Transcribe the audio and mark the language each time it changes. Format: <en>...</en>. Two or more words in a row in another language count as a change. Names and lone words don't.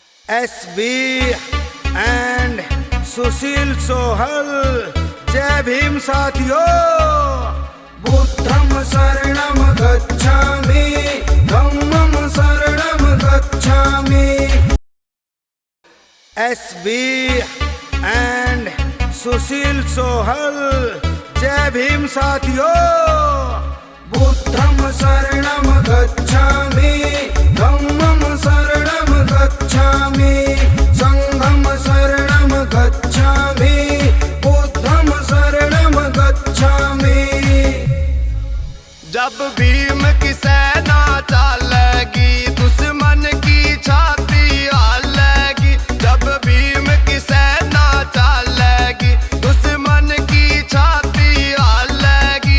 <hi>SB एंड सुशील सोहल। जय भीम साथियों।</hi> <pi>बुद्धं शरणं गच्छामि, धम्मं शरणं गच्छामि।</pi> <hi>SB एंड सुशील सोहल। जय भीम साथियों।</hi> <pi>बुद्धं शरणं गच्छामि, धम्मं शरणं गच्छामि, संघं शरणं गच्छामि, बुद्धं शरणं गच्छामि।</pi> <hi>जब भीम की सेना चलेगी, दुश्मन की छाती हालेगी। जब भीम की सेना चलेगी, दुश्मन की छाती हालेगी।</hi>